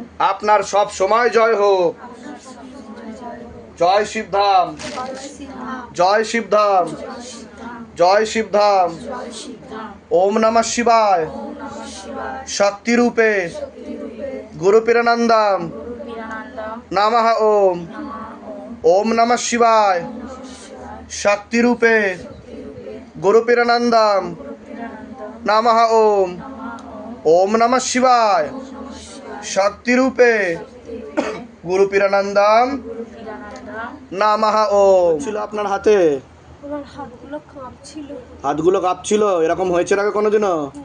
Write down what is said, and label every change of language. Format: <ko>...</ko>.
<bn>আপনার সব সময় জয় হোক। জয় শিবধাম, জয় শিবধাম, জয় শিবধাম।</bn> <sa>ওম নমঃ শিবায়। শক্তি রূপে গুরু পীরানন্দম नमः ओम ओम नमः शिवाय शक्ति रूपे गुरुपिरानंदम नमः ओम ओम नमः शिवाय शक्ति रूपे गुरुपिरानंदम नमः ओम</sa> <bn>ছিল আপনার হাতে আমার হাতগুলো কাঁপছিল। হাতগুলো কাঁপছিল, এরকম হয়েছে আগে কোনোদিনও?</bn>